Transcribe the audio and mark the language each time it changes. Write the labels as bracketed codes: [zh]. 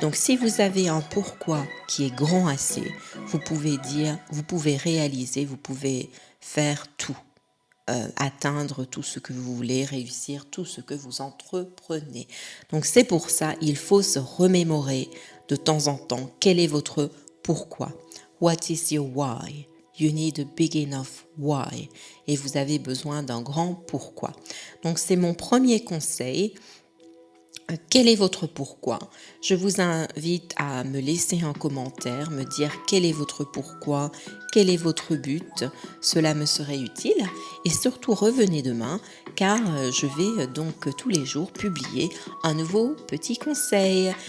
[fr] Donc si vous avez un pourquoi qui est grand assez, vous pouvez réaliser, vous pouvez faire tout, atteindre tout ce que vous voulez, réussir tout ce que vous entreprenez. Donc c'est pour ça, il faut se remémorer de temps en temps quel est votre pourquoi. [en] What is your why? You need a big enough why. [fr] Et vous avez besoin d'un grand pourquoi. Donc c'est mon premier conseil. Quel est votre pourquoi? Je vous invite à me laisser un commentaire, me dire quel est votre pourquoi, quel est votre but. Cela me serait utile. Et surtout revenez demain car je vais donc tous les jours publier un nouveau petit conseil.